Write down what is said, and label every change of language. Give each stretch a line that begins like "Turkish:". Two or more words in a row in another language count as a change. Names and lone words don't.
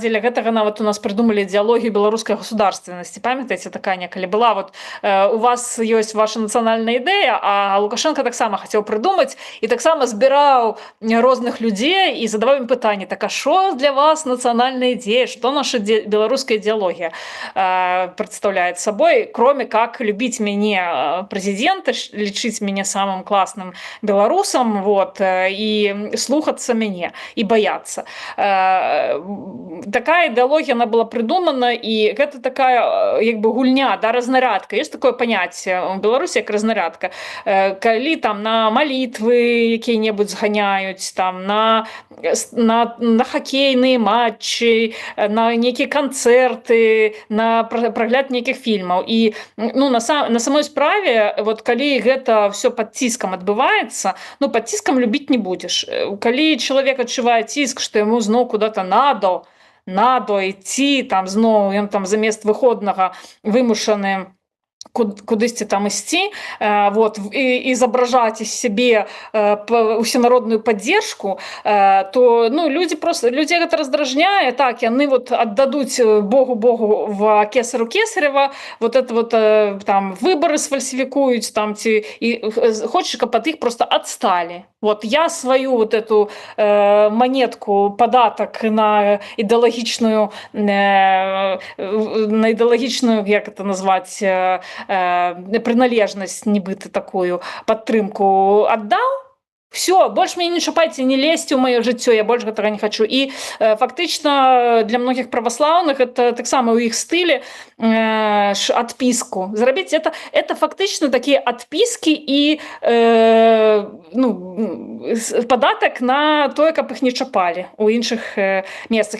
Belarusian: Дзеля гэтага нават у нас придумали ідэалогію беларускай государственнасці, памятаеце, такая некалі была, вот у вас ёсць ваша нацыянальная ідэя, а Лукашенко таксама хацеў прыдумаць і таксама збіраў розных людзей і задаваў ім пытанні, так а што для вас нацыянальная ідея, што наша беларуская ідэалогія
Russian: представляет собой,
Belarusian: кроме как любить мяне прэзідэнта, лічыць мяне самым класным беларусам, вот, і слухацца мяне, і баяцца. Такая ідэалогія,
Russian: она была придумана,
Belarusian: і гэта такая як бы гульня, да, разнарядка.
Russian: Есть такое
Belarusian: паняцце у Беларусі як разнарядка. Калі там на малітвы якія-небудзь зганяюць, там на хакейныя матчы, на нейкія канцэрты, на прагляд нейкіх фільмаў. І ну, на самой справе, вот калі гэта все пад ціскам адбываецца, ну, пад ціскам любіць не будзеш. Калі чалавек адчувае ціск, што яму зноў
Russian: куда-то надо
Belarusian: ісці, там зноў ён там замест выходнага вымушаны кудысьці там ісці, вот, і
Russian: изображать из себе усенародную поддержку,
Belarusian: то ну, людей гэта раздражняе, так, яны вот аддадуць Богу в кесару кесарева,
Russian: вот это вот там
Belarusian: выборы сфальсифікуюць, там, ці, і хочешь, каб ад іх просто отстали.
Russian: Вот я свою вот эту монетку, податок на ідэалагічную, як это назвать, приналежнасць,
Belarusian: нібыта такую падтрымку аддаў,
Russian: все, больше меня не шапайце, не лезьте
Belarusian: ў маё жыццё,
Russian: я больше гэтага не хочу.
Belarusian: І фактычна для многіх праваслаўных это таксама ў іх стылі адпіску зрабіць. Это фактычна такія адпіскі і падатак на тое, каб іх не чапалі ў іншых месцах.